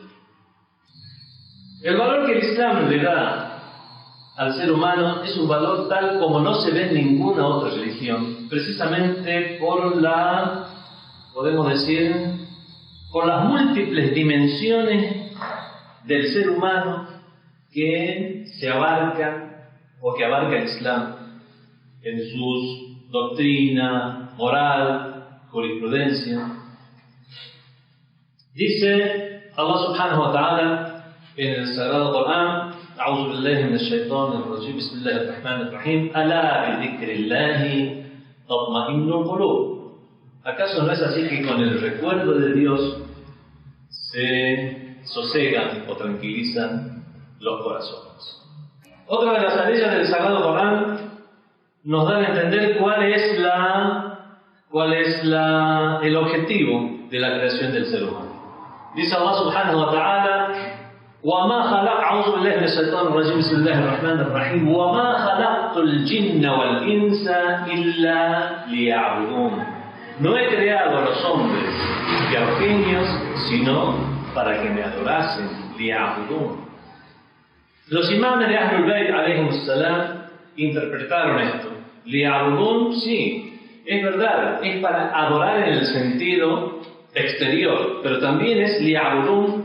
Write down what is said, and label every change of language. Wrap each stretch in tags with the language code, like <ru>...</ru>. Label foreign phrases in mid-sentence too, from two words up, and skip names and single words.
<es>El valor que el Islam le da al ser humano es un valor tal como no se ve en ninguna otra religión, precisamente por podemos decir, por las múltiples dimensiones del ser humano que se abarcan o que abarca el Islam en sus doctrina, moral, jurisprudencia. Dice</es> <ar>الله سبحانه وتعالى</ar> <es>en el Sagrado Corán:</es> <ar>أعوذ بالله من الشيطان الرجيم بسم الله الرحمن الرحيم ألا بذكر الله تطمئن القلوب.</ar> <es>¿Acaso no es así que con el recuerdo de Dios se sosegan o tranquilizan los corazones? Otra de las aleyas del Sagrado Corán nos dan a entender cuál es el objetivo de la creación del ser humano.</es> <ar>Dice الله سبحانه وتعالى: وَمَا خَلَقْ أعوذ بالله من الشيطان الرجيم بسم الله الرحمن الرحيم وَمَا خَلَقْتُ الْجِنَّ وَالْإِنسَ إِلَّا لِيَعْبُدُونَ.</ar> <es>No he creado a los hombres y a los genios sino para que me adorasen. لِيَعْبُدُونَ. Los imames de Ahlul Bayt</es> <ar>عليهم السلام</ar> <es>interpretaron esto. Li'abudun, sí, es verdad, es para adorar en el sentido exterior, pero también es li'abudun.</es>